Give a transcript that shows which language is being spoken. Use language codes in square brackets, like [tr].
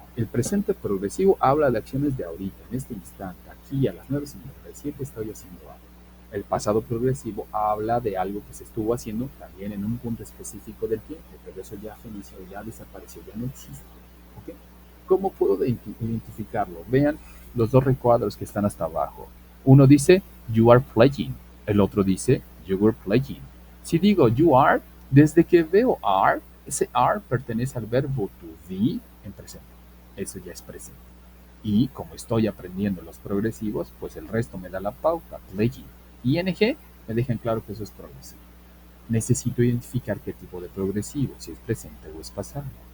[es] El presente progresivo habla de acciones de ahorita, en este instante, aquí a las 9:57 estoy haciendo algo. El pasado progresivo habla de algo que se estuvo haciendo también en un punto específico del tiempo, pero eso ya finició, ya desapareció, ya no existe. ¿Okay? ¿Cómo puedo identificarlo? Vean los dos recuadros que están hasta abajo. Uno dice, [en] you are playing. [es] El otro dice, [en] you were playing. [es] Si digo [en] you are, [es] desde que veo are, ese are pertenece al verbo to be en presente. Eso ya es presente. Y como estoy aprendiendo los progresivos, pues el resto me da la pauta. Playing. ING me dejan claro que eso es progresivo. Necesito identificar qué tipo de progresivo, si es presente o es pasado.